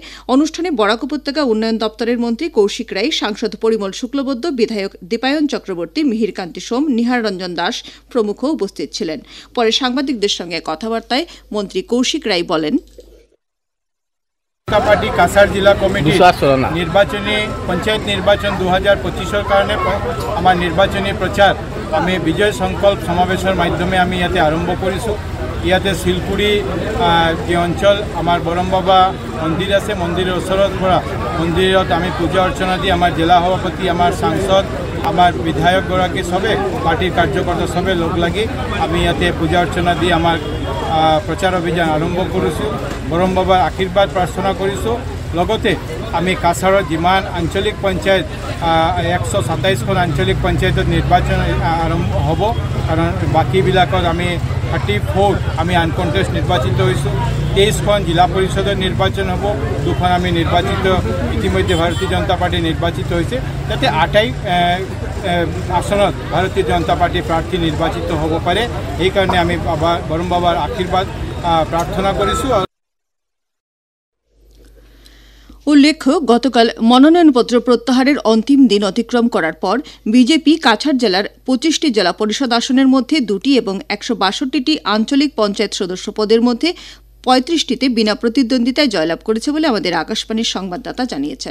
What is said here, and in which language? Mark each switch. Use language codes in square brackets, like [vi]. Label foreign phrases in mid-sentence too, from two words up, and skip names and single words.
[bn] অনুষ্ঠানে বরাক উপত্যকা উন্নয়ন দপ্তরের মন্ত্রী কৌশিক রায়, সাংসদ পরিমল শুক্লবৈদ্য, বিধায়ক দীপায়ন চক্রবর্তী, মিহিরকান্তি সোম, নিহার রঞ্জন দাস প্রমুখ উপস্থিত ছিলেন। পরে সাংবাদিকদের সঙ্গে কথাবার্তায় মন্ত্রী কৌশিক রায় বলেন, পার্টি কাছাড় জেলা কমিটি নির্বাচনী পঞ্চায়েত নির্বাচন ২০২৫-র কারণে আমার নির্বাচনী প্রচার আমি বিজয় সংকল্প সমাবেশের মাধ্যমে [as] আমি ইয়াতে আরম্ভ কৰিছোঁ। ইয়াতে [bn] শিলকুড়ি যে অঞ্চল আমার বরমবাবা মন্দির আছে, [as] মন্দিরের ওচৰত পৰা মন্দিৰত আমি পূজা অৰ্চনা দি আমার জেলা সভাপতি, আমার সাংসদ, আমার বিধায়কগৰাকী সবে পার্টির কার্যকর্তা সবে লগ লাগি আমি ইয়াতে পূজা অর্চনা দি আমার প্রচার অভিযান আরম্ভ কৰিছোঁ। বৰম বাবার আশীর্বাদ প্ৰাৰ্থনা কৰিছোঁ। লগতে আমি কাছাৰৰ যিমান আঞ্চলিক পঞ্চায়ত ১২৭খন আঞ্চলিক পঞ্চায়তত নিৰ্বাচন আৰম্ভ হ'ব, কাৰণ বাকীবিলাকত আমি 34 আমি আনকণ্টেষ্ট নিৰ্বাচিত হৈছোঁ। 23খন জিলা পৰিষদৰ নিৰ্বাচন হ'ব, 2খন আমি নিৰ্বাচিত ইতিমধ্যে ভাৰতীয় জনতা পাৰ্টি নিৰ্বাচিত হৈছে। [bn] যাতে 28 আসনত ভারতীয় জনতা পার্টি প্রার্থী নির্বাচিত হব পারে, এই কারণে আমি বরম বাবার আশীর্বাদ প্রার্থনা করেছি। উল্লেখ্য, গতকাল মনোনয়নপত্র প্রত্যাহারের অন্তিম দিন অতিক্রম করার পর বিজেপি কাছাড় জেলার 25টি জেলা পরিষদ আসনের মধ্যে 2টি এবং 162টি আঞ্চলিক পঞ্চায়েত সদস্য পদের মধ্যে 35টিতে বিনা প্রতিদ্বন্দ্বিতায় জয়লাভ করেছে বলে আমাদের আকাশবাণীর সংবাদদাতা জানিয়েছেন।